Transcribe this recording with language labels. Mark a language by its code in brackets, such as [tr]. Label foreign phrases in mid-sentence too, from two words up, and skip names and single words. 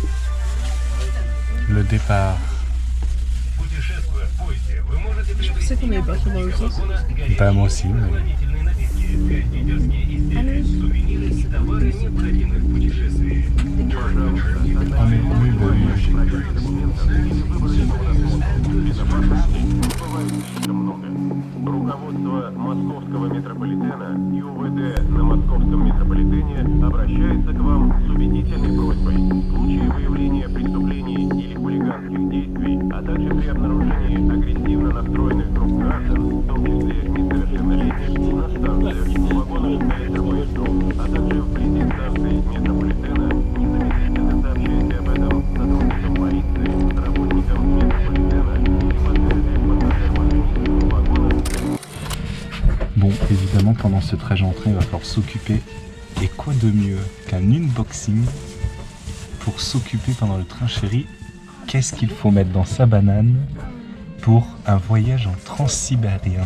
[fr] Le départ. Je pensais qu'on allait partir dans l'autre sens. Bah moi aussi, mais... Ah mais oui, bah [ru] Руководство Московского метрополитена и УВД на Московском метрополитене обращается к вам с убедительной просьбой в случае выявления преступлений или хулиганских действий, а также при обнаружении агрессивно настроенных групп граждан, в том числе несовершеннолетних, на станциях, в вагонах электропоездов, а также вблизи станций метрополитена, незамедлительно сообщайте об этом сотрудникам полиции, работникам метрополитена или подтвердите пассажирам вагонах. [fr] Bon, évidemment, pendant ce trajet en train, il va falloir s'occuper. Et quoi de mieux qu'un unboxing pour s'occuper pendant le train, chéri? Qu'est-ce qu'il faut mettre dans sa banane pour un voyage en transsibérien?